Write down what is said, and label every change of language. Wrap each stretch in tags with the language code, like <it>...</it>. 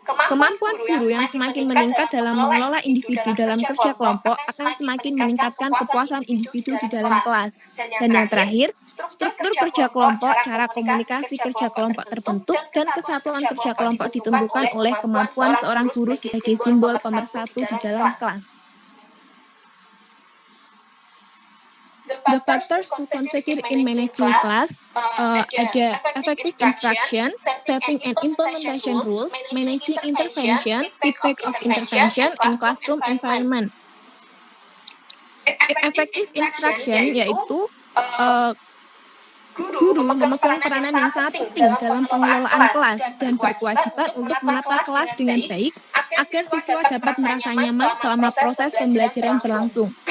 <id>Kemampuan guru yang semakin meningkat dalam mengelola individu dalam kerja kelompok akan semakin meningkatkan kepuasan individu di dalam kelas. Dan yang terakhir, struktur kerja kelompok, cara komunikasi kerja kelompok terbentuk, dan kesatuan kerja kelompok ditentukan oleh kemampuan seorang guru sebagai simbol pemersatu di dalam kelas.</id> <en>The factors to consider in managing class ada effective instruction, setting and implementation rules, managing intervention, feedback of intervention, and classroom environment.</en> <id>Effective instruction yaitu guru memegang peranan yang sangat penting dalam pengelolaan kelas dan berkewajiban untuk menata kelas dengan baik agar siswa dapat merasa nyaman selama proses pembelajaran berlangsung.</id>